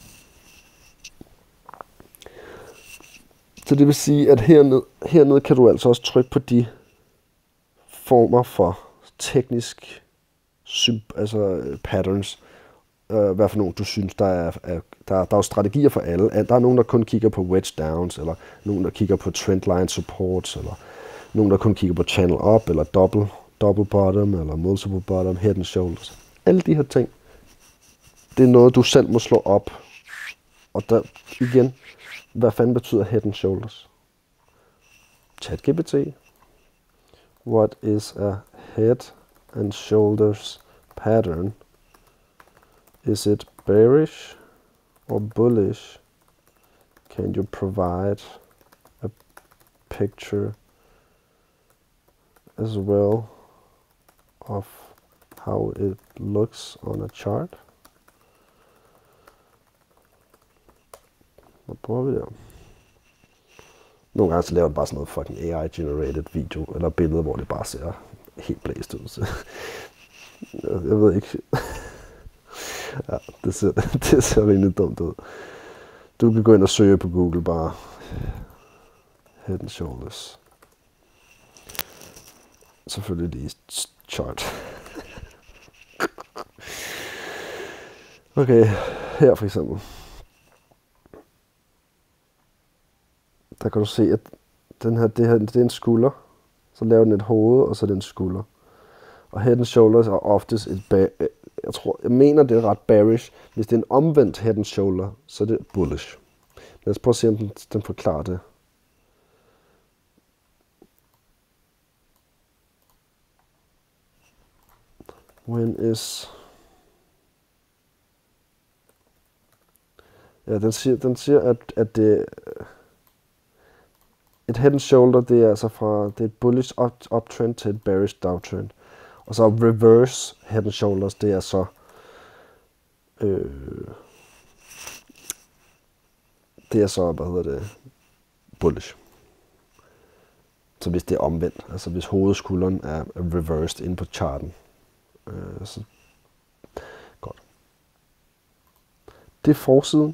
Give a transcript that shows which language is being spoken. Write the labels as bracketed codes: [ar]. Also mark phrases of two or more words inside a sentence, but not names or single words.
[da] Så det vil sige, at hernede kan du altså også trykke på de former for teknisk patterns. Hvad for nogle du synes, der er jo strategier for alle. Der er nogen, der kun kigger på [en] wedge downs, [da] eller nogen, der kigger på [en] trendline supports, [da] eller nogen, der kun kigger på [en] channel up, [da] eller [en] double bottom, [da] eller [en] multiple bottom, head and shoulders. [da] Alle de her ting, det er noget, du selv må slå op. Og der igen, hvad fanden betyder [en] head and shoulders? [da] ChatGPT. [en] What is a head and shoulders pattern? Is it bearish or bullish? Can you provide a picture as well of how it looks on a chart? [da] Hvad prøver vi der? Nogle gange så laver den bare sådan noget [en] fucking AI-generated video, [da] eller billeder, hvor det bare ser helt blæst ud. Jeg ved ikke. Ja, det ser rimelig dumt ud. Du kan gå ind og søge på Google bare [en] head and shoulders. [da] Selvfølgelig lige chart. Okay, her for eksempel. Der kan du se, at det er en skulder. Så laver den et hoved, og så er det en skulder. Og [en] head and shoulders [da] er oftest jeg mener, det er ret bearish. Hvis det er en omvendt [en] head and shoulder, [da] så er det bullish. Lad os prøve at se, om den forklarer det. Ja, den siger, at det et [en] head and shoulder, [da] det er altså det er et [en] bullish uptrend [da] til et [en] bearish downtrend. [da] Og så [en] reverse head and shoulders, [da] det er så bullish. Så hvis det er omvendt, altså hvis hovedskulderen er reversed inde på charten. Så godt. Det er forsiden.